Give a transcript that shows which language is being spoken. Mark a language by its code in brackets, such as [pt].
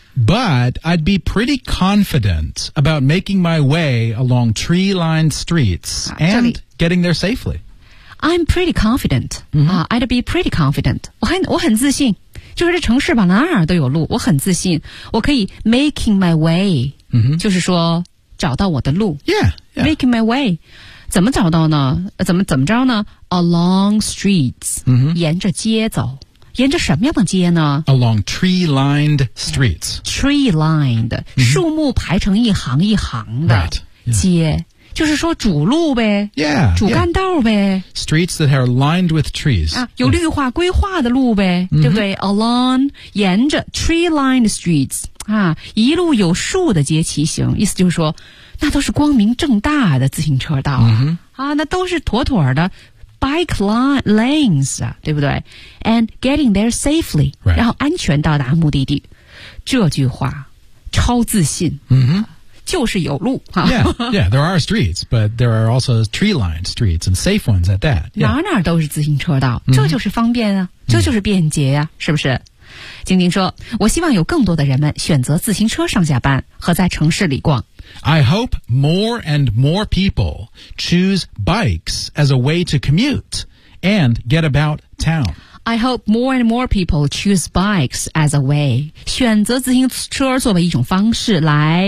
[en] But I'd be pretty confident about making my way along tree-lined streets and getting there safely. I'm pretty confident.、 Mm-hmm. I'd be pretty confident. [zh] 我很自信。就是这城市吧哪儿都有路。我很自信。我可以 [en] making my way.、 Mm-hmm. [zh] 就是说找到我的路。 [en] Yeah, yeah. Making my way. [zh] 怎么找到呢怎么着呢 [en] Along streets.、 Mm-hmm. [zh] 沿着街走。沿着什么样的街呢 [en] Along tree-lined streets. Tree-lined,、mm-hmm. [zh] 树木排成一行一行的街、 [en] yeah. [zh] 就是说主路呗 [en] yeah, [zh] 主干道呗、 [en] yeah. Streets that are lined with trees.、 [zh] 啊、有绿化规划的路呗、 mm-hmm. 对不对 [en] Along, [zh] 沿着 [en] tree-lined streets,、 [zh] 啊、一路有树的街骑行意思就是说那都是光明正大的自行车道啊、 mm-hmm. 啊、那都是妥妥的 [en] Bike lanes, [zh] 对不对 [en] And getting there safely,、 right. [zh] 然后安全到达目的地。这句话超自信、 mm-hmm. 就是有路。 [en] Yeah, there are streets, but there are also tree-lined streets and safe ones at that.、Yeah. [zh] 哪哪都是自行车道，这就是方便啊、mm-hmm. 这就是便捷啊、mm-hmm. 是不是？晶晶说，我希望有更多的人们选择自行车上下班和在城市里逛。 [en] I hope more and more people choose bikes as a way to commute and get about town. I hope more and more people choose bikes as a way. [zh] 选择自行车作为一种方式来、